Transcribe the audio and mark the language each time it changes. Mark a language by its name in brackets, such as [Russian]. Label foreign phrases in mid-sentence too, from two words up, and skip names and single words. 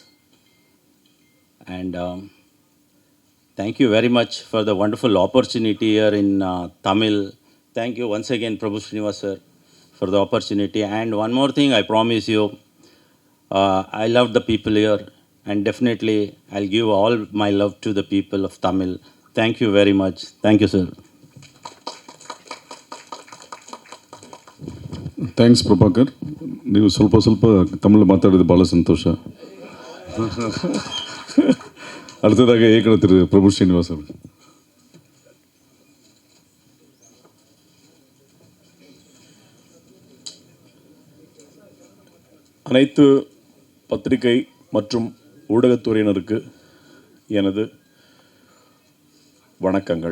[English] And thank you very much for the wonderful opportunity here in Tamil. Thank you once again, Prabhu Srinivas sir, for the opportunity. And one more thing, I promise you, I love the people here, and definitely I'll give all my love to the people of Tamil. Thank you very much. Thank you, sir. [Kannada] ಥ್ಯಾಂಕ್ಸ್ ಪ್ರಭಾಕರ್. ನೀವು ಸ್ವಲ್ಪ ತಮಿಳು ಮಾತಾಡಿದ ಭಾಳ ಸಂತೋಷ. [Tamil] அடுத்ததாக இயக்குனர் திரு பிரபு ஸ்ரீனிவாஸ் அவர்கள். அனைத்து பத்திரிகை மற்றும் ஊடகத்துறையினருக்கு எனது வணக்கங்கள்.